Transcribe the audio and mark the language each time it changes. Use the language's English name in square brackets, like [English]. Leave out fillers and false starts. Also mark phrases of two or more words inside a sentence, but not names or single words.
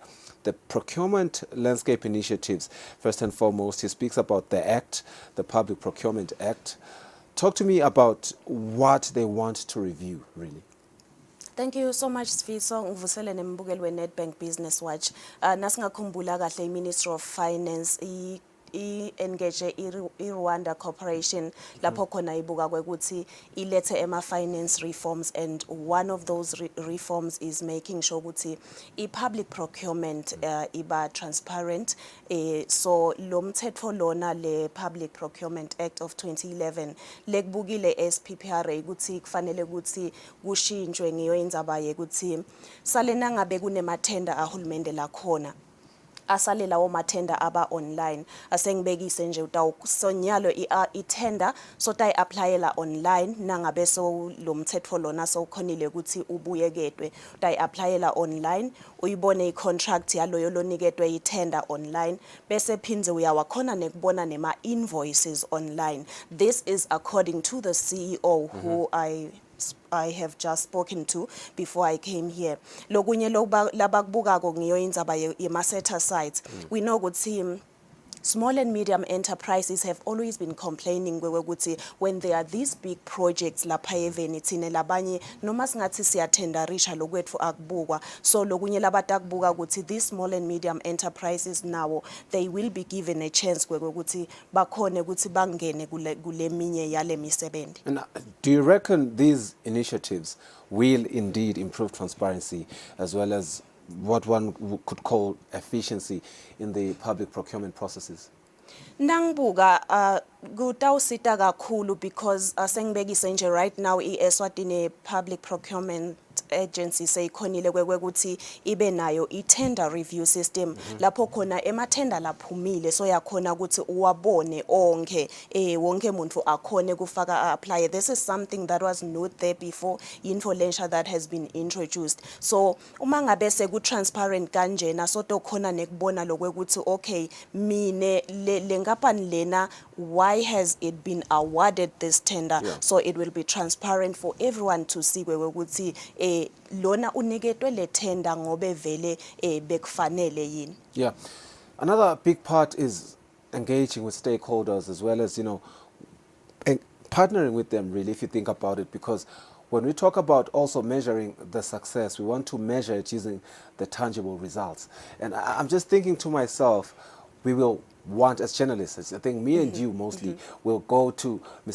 [English] The procurement landscape initiatives, first and foremost, he speaks about the Act, the Public Procurement Act. Talk to me about what they want to review, really. Thank you so much, Sfiso. [Swati] Ngivusele nembukeli we-Nedbank Business Watch. Nasingakhumbula kahle i- [English] Ministry of Finance [Swati] engage i-Rwanda Corporation lapho khona ibuka kwekuthi ilethe ema- [English] finance reforms, and one of those reforms is making sure [Swati] ukuthi i- [English] public procurement [Swati] iba transparent. So lo mthetho lona le Public Procurement Act of 2011 lekubukile SPPRA ukuthi kufanele ukuthi kushintshwe ngiyo indzaba yekuthi sale nangabe kunemathenda ahulumende lakhona asale lawo mathenda aba online, asengibekise nje utawusonyalo i-tender sota i-applyela online, nangabe so lo mthetho lona sowukhonile ukuthi ubuyeketwe utayi-applyela online, uyibone i-contract yaloyo loniketwe i-tender online, bese phinze uyawakhona nekubona nema-invoices online. [English] This is according to the CEO who I have just spoken to before I came here. [Swati] Lokunye labakubukako ngiyo indzaba yema-set asides. [English] We know ukuthi small and medium enterprises have always been complaining when there are these big projects [Swati] lapha eveni thine labanye noma singathi siyatenderisha lokwethu akubukwa. [English] So [Swati] lokunye labantu akubuka ukuthi [English] these small and medium enterprises now they will be given a chance [Swati] ukuthi bakhone ukuthi bangene kule minye yale misebenzi. [English] And do you reckon these initiatives will indeed improve transparency as well as what one could call efficiency in the public procurement processes? [Swati] Nangbuka kutawusita kakhulu because sengibekise nje [English] right now [Swati] i-Eswatini Public Procurement Agency seyikhonile kwekuthi ibe nayo i- [English] tender review system [Swati] lapho khona emathenda laphumile so yakhona ukuthi uwabone onke wonke umuntu akhone kufaka apply. [English] This is something that was not there before, [Swati] info lensha [English] that has been introduced. [Swati] So uma ngabe seku transparent kanjena so to khona nekubona lokwekuthi okay mine lenkampani lena [English] why has it been awarded this tender? So it will be transparent for everyone to see [Swati] ukuthi lona uniketwe le tender ngobe vele bekufanele yini. [English] Yeah. Another big part is engaging with stakeholders as well as, partnering with them, really, if you think about it, because when we talk about also measuring the success, we want to measure it using the tangible results. And I'm just thinking to myself, we will want, as journalists, I think me and you mostly will go to Mr.